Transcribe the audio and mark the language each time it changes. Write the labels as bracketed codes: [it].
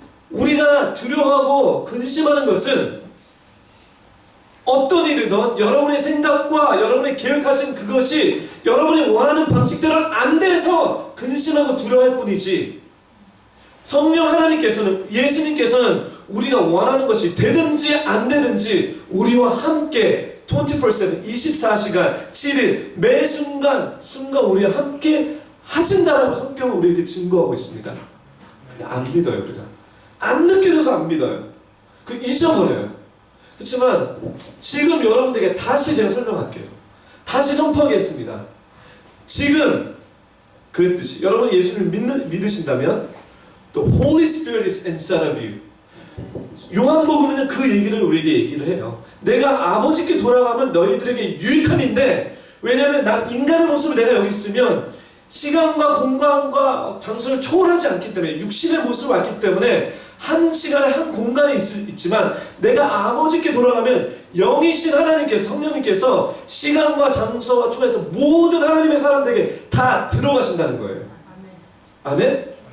[ko] 우리가 두려워하고 근심하는 것은 어떤 일이든 여러분의 생각과 여러분의 계획하신 그것이 여러분이 원하는 방식대로 안 돼서 근심하고 두려워할 뿐이지, 성령 하나님께서는, 예수님께서는 우리가 원하는 것이 되든지 안 되든지 우리와 함께 24/7, 24시간 7일 매 순간 우리와 함께 하신다라고 성경은 우리에게 증거하고 있습니다. 근데 안 믿어요. 우리가 안 느껴져서 안 믿어요. 그 잊어버려요. 그렇지만 지금 여러분들에게 다시 제가 설명할게요. 다시 선포하겠습니다. 지금 그랬듯이 여러분 예수를 믿으신다면 [en] The Holy Spirit is inside of you. [ko] 요한복음은 그 얘기를 우리에게 얘기를 해요. 내가 아버지께 돌아가면 너희들에게 유익함인데, 왜냐하면 난 인간의 모습으로 내가 여기 있으면 시간과 공간과 장소를 초월하지 않기 때문에, 육신의 모습으로 왔기 때문에 한 시간에 한 공간에 있지만 내가 아버지께 돌아가면 영이신 하나님께서, 성령님께서 시간과 장소와 초월해서 모든 하나님의 사람들에게 다 들어가신다는 거예요. 아멘?